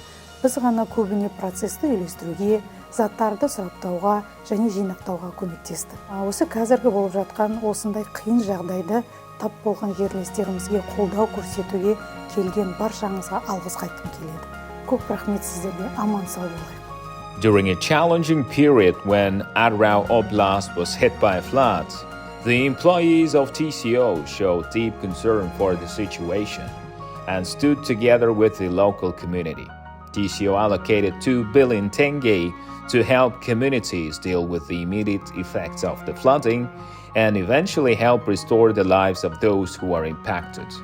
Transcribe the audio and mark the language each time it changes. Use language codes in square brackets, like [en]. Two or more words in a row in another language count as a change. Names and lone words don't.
[kk] Біз ғана көбіне процесті үйлестіруге, заттарды сұраптауға және жинақтауға көмектесті. Осы қазіргі болып жатқан осындай қиын жағдайды тап болған жерлестерімізге қолдау көрсетуге келген баршаңызға алғыс айтқым келеді. Көп рахмет сіздерге, аман сау болайық. [en] During a challenging period when Atyrau Oblast was hit by floods, the employees of TCO showed deep concern for the situation and stood together with the local community. TCO allocated 2 billion tenge to help communities deal with the immediate effects of the flooding and eventually help restore the lives of those who are impacted.